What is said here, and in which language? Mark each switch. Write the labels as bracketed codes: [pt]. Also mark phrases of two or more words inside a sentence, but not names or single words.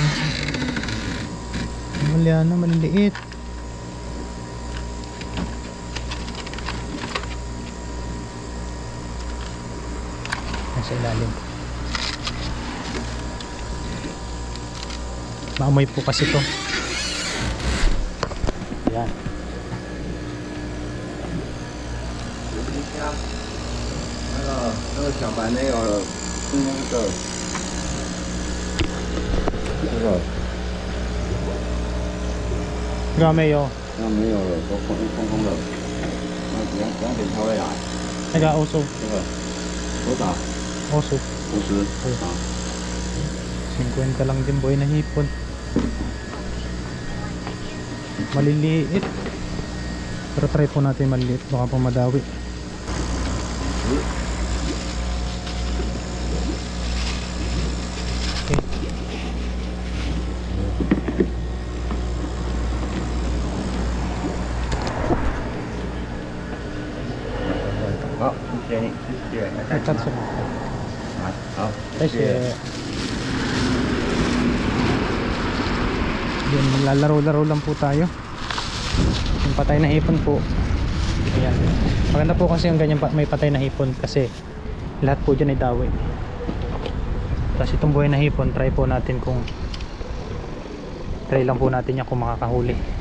[tl] Wala na, maliliit. Nasa ilalim. Maamoy po kasi to. Yan. [zh] 那个小白那个是那个 [ceb] Gamay oh. [zh] 那没有了，都空空的。那两点他会来， [ceb] Nag-ausog. [zh] 这个多少 [ceb] Ausog. [zh] ？50啊。 [tl] 50 lang din buhay na hipon. Maliliit. Pero try po natin maliliit. Baka po madawi. Okay. [zh] 好，谢谢你，谢谢，来看看。好，谢谢。 [tl] Yun, lalaro-laro lang po tayo. Yung patay na hipon po. Ayan. Maganda po kasi yung ganyan may patay na hipon kasi lahat po dyan ay dawi. Tapos itong buhay na hipon, try po natin kung try lang po natin yan kung makakahuli.